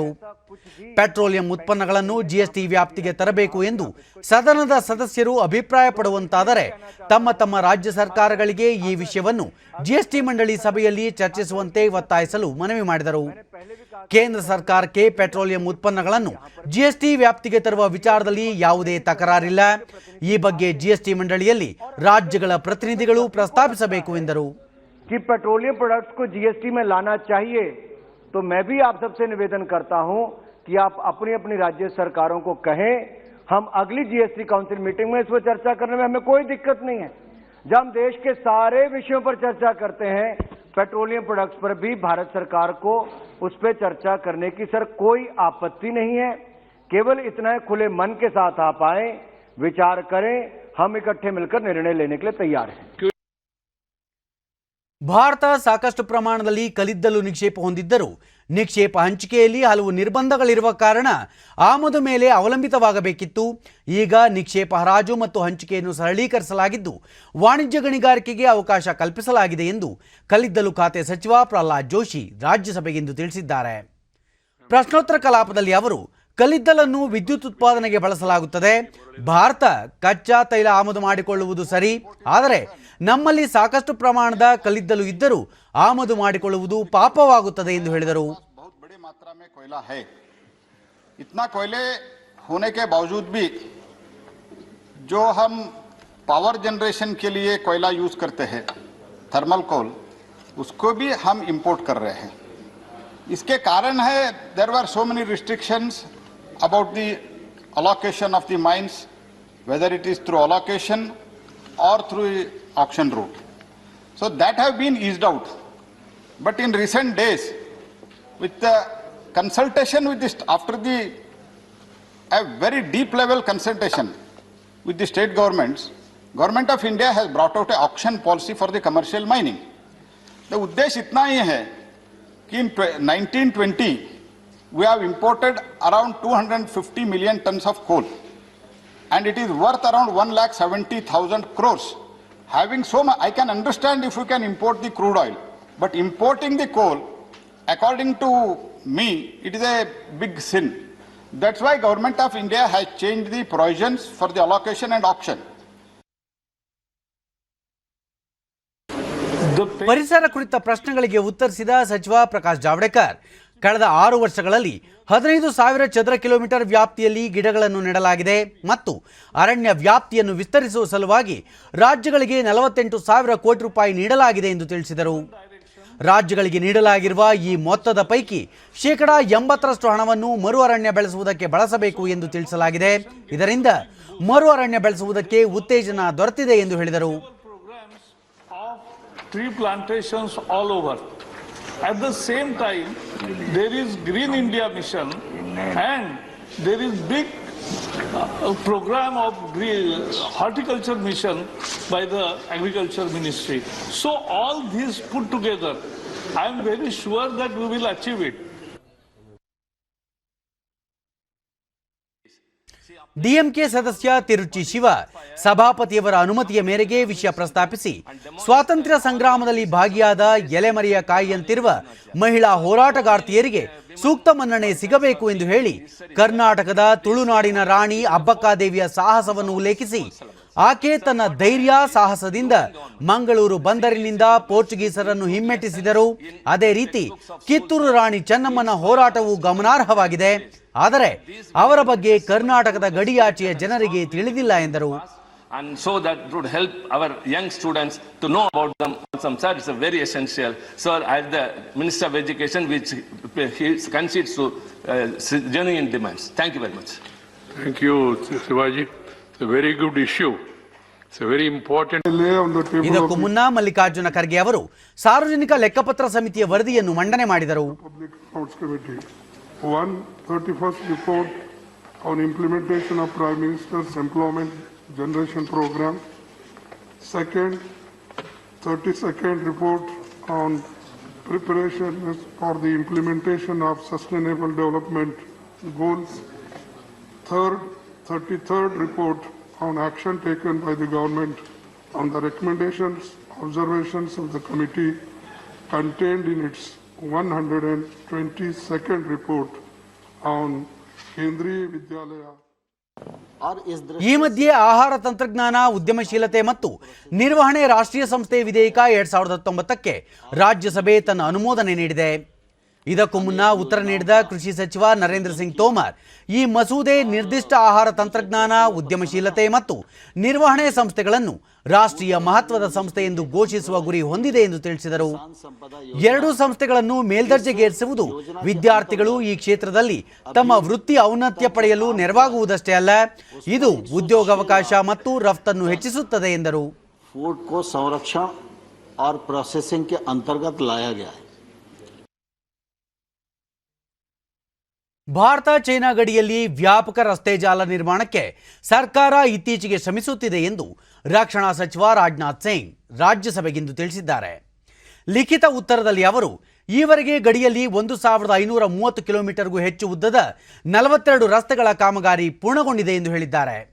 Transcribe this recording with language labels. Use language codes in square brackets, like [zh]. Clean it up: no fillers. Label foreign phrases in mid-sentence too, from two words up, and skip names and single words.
[kn] ಪೆಟ್ರೋಲಿಯಂ ಉತ್ಪನ್ನಗಳನ್ನು ಜಿಎಸ್ಟಿ ವ್ಯಾಪ್ತಿಗೆ ತರಬೇಕು ಎಂದು ಸದನದ ಸದಸ್ಯರು ಅಭಿಪ್ರಾಯಪಡುವಂತಾದರೆ ತಮ್ಮ ತಮ್ಮ ರಾಜ್ಯ ಸರ್ಕಾರಗಳಿಗೆ ಈ ವಿಷಯವನ್ನು ಜಿಎಸ್ಟಿ ಮಂಡಳಿ ಸಭೆಯಲ್ಲಿ ಚರ್ಚಿಸುವಂತೆ ಒತ್ತಾಯಿಸಲು ಮನವಿ ಮಾಡಿದರು. ಕೇಂದ್ರ ಸರ್ಕಾರಕ್ಕೆ ಪೆಟ್ರೋಲಿಯಂ ಉತ್ಪನ್ನಗಳನ್ನು ಜಿಎಸ್ಟಿ ವ್ಯಾಪ್ತಿಗೆ ತರುವ ವಿಚಾರದಲ್ಲಿ ಯಾವುದೇ ತಕರಾರಿಲ್ಲ. ಈ ಬಗ್ಗೆ ಜಿಎಸ್ಟಿ ಮಂಡಳಿಯಲ್ಲಿ ರಾಜ್ಯಗಳ ಪ್ರತಿನಿಧಿಗಳು ಪ್ರಸ್ತಾಪಿಸಬೇಕು ಎಂದರು. [hi] कि [en] petroleum products [hi] को जीएसटी में लाना चाहिए, तो मैं भी आप सबसे निवेदन करता हूं कि आप अपनी अपनी राज्य सरकारों को कहें. हम अगली [en] GST council meeting [hi] में इस पर चर्चा करने में हमें कोई दिक्कत नहीं है. जब हम देश के सारे विषयों पर चर्चा करते हैं, [en] petroleum products [hi] पर भी भारत सरकार को उस पर चर्चा करने की सर कोई आपत्ति नहीं है. केवल इतना है, खुले मन के साथ आप आए, विचार करें, हम इकट्ठे मिलकर निर्णय लेने के लिए तैयार हैं. [kn] ಭಾರತ ಸಾಕಷ್ಟು ಪ್ರಮಾಣದಲ್ಲಿ ಕಲ್ಲಿದ್ದಲು ನಿಕ್ಷೇಪ ಹೊಂದಿದ್ದರೂ ನಿಕ್ಷೇಪ ಹಂಚಿಕೆಯಲ್ಲಿ ಹಲವು ನಿರ್ಬಂಧಗಳಿರುವ ಕಾರಣ ಆಮದು ಮೇಲೆ ಅವಲಂಬಿತವಾಗಬೇಕಿತ್ತು. ಈಗ ನಿಕ್ಷೇಪ ಹರಾಜು ಮತ್ತು ಹಂಚಿಕೆಯನ್ನು ಸರಳೀಕರಿಸಲಾಗಿದ್ದು ವಾಣಿಜ್ಯ ಗಣಿಗಾರಿಕೆಗೆ ಅವಕಾಶ ಕಲ್ಪಿಸಲಾಗಿದೆ ಎಂದು ಕಲ್ಲಿದ್ದಲು ಖಾತೆ ಸಚಿವ ಪ್ರಹ್ಲಾದ್ ಜೋಶಿ ರಾಜ್ಯಸಭೆಗಿಂದು ತಿಳಿಸಿದ್ದಾರೆ. ಪ್ರಶ್ನೋತ್ತರ ಕಲಾಪದಲ್ಲಿ ಅವರು, ಕಲ್ಲಿದ್ದಲನ್ನು ವಿದ್ಯುತ್ ಉತ್ಪಾದನೆಗೆ ಬಳಸಲಾಗುತ್ತದೆ. ಭಾರತ ಕಚ್ಚಾ ತೈಲ ಆಮದು ಮಾಡಿಕೊಳ್ಳುವುದು ಸರಿ, ಆದರೆ ನಮ್ಮಲ್ಲಿ ಸಾಕಷ್ಟು ಪ್ರಮಾಣದ ಕಲ್ಲಿದ್ದಲು ಇದ್ದರೂ ಆಮದು ಮಾಡಿಕೊಳ್ಳುವುದು ಪಾಪವಾಗುತ್ತದೆ ಎಂದು ಹೇಳಿದರು. [hi] बहुत बड़ी मात्रा में कोयला है. इतना कोयले होने के बावजूद भी जो हम [en] power generation [hi] के लिए कोयला यूज करते हैं, [en] thermal coal, [hi] उसको भी हम इंपोर्ट कर रहे हैं. इसके कारण है, [en] there were so many restrictions about the allocation of the mines, whether it is through allocation or through auction route. So that have been eased out. But in recent days, with the consultation with this, after the a very deep level consultation with the state governments, Government of India has brought out an auction policy for the commercial mining. The [hi] उद्देश्य इतना ही है कि [en] in 1920 we have imported around 250 million tons of coal, and it is worth around 1,70,000 crores. Having so much, I can understand if we can import the crude oil, but importing the coal, according to me, it is a big sin. That's why Government of India has changed the provisions for the allocation and auction. [kn] ಪರಿಸರ ಕುರಿತ ಪ್ರಶ್ನೆಗಳಿಗೆ ಉತ್ತರಿಸಿದ ಸಚಿವ ಪ್ರಕಾಶ್ ಜಾವಡೇಕರ್, ಕಳೆದ 6 ವರ್ಷಗಳಲ್ಲಿ 15,000 ಚದರ ಕಿಲೋಮೀಟರ್ ವ್ಯಾಪ್ತಿಯಲ್ಲಿ ಗಿಡಗಳನ್ನು ನೆಡಲಾಗಿದೆ ಮತ್ತು ಅರಣ್ಯ ವ್ಯಾಪ್ತಿಯನ್ನು ವಿಸ್ತರಿಸುವ ಸಲುವಾಗಿ ರಾಜ್ಯಗಳಿಗೆ 48,000 ಕೋಟಿ ರೂಪಾಯಿ ನೀಡಲಾಗಿದೆ ಎಂದು ತಿಳಿಸಿದರು. ರಾಜ್ಯಗಳಿಗೆ ನೀಡಲಾಗಿರುವ ಈ ಮೊತ್ತದ ಪೈಕಿ 80% ಹಣವನ್ನು ಮರು ಅರಣ್ಯ ಬೆಳೆಸುವುದಕ್ಕೆ ಬಳಸಬೇಕು ಎಂದು ತಿಳಿಸಲಾಗಿದೆ. ಇದರಿಂದ ಮರು ಅರಣ್ಯ ಬೆಳೆಸುವುದಕ್ಕೆ ಉತ್ತೇಜನ ದೊರೆತಿದೆ ಎಂದು ಹೇಳಿದರು. [en] tree plantations all over. At the same time, there is Green India Mission and there is big program of horticulture mission by the Agriculture Ministry. So all these put together, I am very sure that we will achieve it. [kn] ಡಿಎಂಕೆ ಸದಸ್ಯ ತಿರುಚಿ ಶಿವ ಸಭಾಪತಿಯವರ ಅನುಮತಿಯ ಮೇರೆಗೆ ವಿಷಯ ಪ್ರಸ್ತಾಪಿಸಿ ಸ್ವಾತಂತ್ರ್ಯ ಸಂಗ್ರಾಮದಲ್ಲಿ ಭಾಗಿಯಾದ ಎಲೆಮರೆಯ ಕಾಯಿಯಂತಿರುವ ಮಹಿಳಾ ಹೋರಾಟಗಾರ್ತಿಯರಿಗೆ ಸೂಕ್ತ ಮನ್ನಣೆ ಸಿಗಬೇಕು ಎಂದು ಹೇಳಿ ಕರ್ನಾಟಕದ ತುಳುನಾಡಿನ ರಾಣಿ ಅಬ್ಬಕ್ಕಾದೇವಿಯ ಸಾಹಸವನ್ನು ಉಲ್ಲೇಖಿಸಿ ಆಕೆ ತನ್ನ ಧೈರ್ಯ ಸಾಹಸದಿಂದ ಮಂಗಳೂರು ಬಂದರಿನಿಂದ ಪೋರ್ಚುಗೀಸರನ್ನು ಹಿಮ್ಮೆಟ್ಟಿಸಿದರು. ಅದೇ ರೀತಿ ಕಿತ್ತೂರು ರಾಣಿ ಚೆನ್ನಮ್ಮನ ಹೋರಾಟವು ಗಮನಾರ್ಹವಾಗಿದೆ. ಆದರೆ ಅವರ ಬಗ್ಗೆ ಕರ್ನಾಟಕದ ಗಡಿಯಾಚೆಯ ಜನರಿಗೆ ತಿಳಿದಿಲ್ಲ ಎಂದರು. [en] And so that would help our young students to know about them. Sir, it's a very essential. So, as the Minister of Education, which he concedes to genuine demands. Thank you very much. Thank you, Shivaji. It's a very good issue. It's a very important. [kn] ಇದಕ್ಕೂ ಮುನ್ನ ಮಲ್ಲಿಕಾರ್ಜುನ ಖರ್ಗೆ ಅವರು ಸಾರ್ವಜನಿಕ ಲೆಕ್ಕಪತ್ರ ಸಮಿತಿಯ ವರದಿಯನ್ನು ಮಂಡನೆ ಮಾಡಿದರು. [en] Public Accounts Committee. 31st report on implementation of Prime Minister's Employment Generation Program. Second, 32nd report on preparation for the implementation of Sustainable Development Goals. Third, 33rd report on action taken by the government on the recommendations, observations of the committee contained in its 122nd report on Kendriya Vidyalaya. [kn] ಈ ಮಧ್ಯೆ ಆಹಾರ ತಂತ್ರಜ್ಞಾನ ಉದ್ಯಮಶೀಲತೆ ಮತ್ತು ನಿರ್ವಹಣೆ ರಾಷ್ಟ್ರೀಯ ಸಂಸ್ಥೆ ವಿಧೇಯಕ 2019ಕ್ಕೆ ರಾಜ್ಯಸಭೆ ತನ್ನ ಅನುಮೋದನೆ ನೀಡಿದೆ. ಇದಕ್ಕೂ ಮುನ್ನ ಉತ್ತರ ನೀಡಿದ ಕೃಷಿ ಸಚಿವ ನರೇಂದ್ರ ಸಿಂಗ್ ತೋಮರ್ ಈ ಮಸೂದೆ ನಿರ್ದಿಷ್ಟ ಆಹಾರ ತಂತ್ರಜ್ಞಾನ ಉದ್ಯಮಶೀಲತೆ ಮತ್ತು ನಿರ್ವಹಣೆ ಸಂಸ್ಥೆಗಳನ್ನು ರಾಷ್ಟ್ರೀಯ ಮಹತ್ವದ ಸಂಸ್ಥೆ ಎಂದು ಘೋಷಿಸುವ ಗುರಿ ಹೊಂದಿದೆ ಎಂದು ತಿಳಿಸಿದರು. ಎರಡೂ ಸಂಸ್ಥೆಗಳನ್ನು ಮೇಲ್ದರ್ಜೆಗೇರಿಸುವುದು ವಿದ್ಯಾರ್ಥಿಗಳು ಈ ಕ್ಷೇತ್ರದಲ್ಲಿ ತಮ್ಮ ವೃತ್ತಿ ಔನ್ನತ್ಯ ಪಡೆಯಲು ನೆರವಾಗುವುದಷ್ಟೇ ಅಲ್ಲ, ಇದು ಉದ್ಯೋಗಾವಕಾಶ ಮತ್ತು ರಫ್ತನ್ನು ಹೆಚ್ಚಿಸುತ್ತದೆ ಎಂದರು. [hi] फूड को संरक्षण और प्रोसेसिंग के अंतर्गत लाया गया है. [kn] ಭಾರತ ಚೈನಾ ಗಡಿಯಲ್ಲಿ ವ್ಯಾಪಕ ರಸ್ತೆ ಜಾಲ ನಿರ್ಮಾಣಕ್ಕೆ ಸರ್ಕಾರ ಇತ್ತೀಚೆಗೆ ಶ್ರಮಿಸುತ್ತಿದೆ ಎಂದು ರಕ್ಷಣಾ ಸಚಿವ ರಾಜನಾಥ್ ಸಿಂಗ್ ರಾಜ್ಯಸಭೆಗಿಂದು ತಿಳಿಸಿದ್ದಾರೆ. ಲಿಖಿತ ಉತ್ತರದಲ್ಲಿ ಅವರು ಈವರೆಗೆ ಗಡಿಯಲ್ಲಿ 1530 ಕಿಲೋಮೀಟರ್ಗೂ ಹೆಚ್ಚು ಉದ್ದದ 42 ರಸ್ತೆಗಳ ಕಾಮಗಾರಿ ಪೂರ್ಣಗೊಂಡಿದೆ ಎಂದು ಹೇಳಿದ್ದಾರೆ.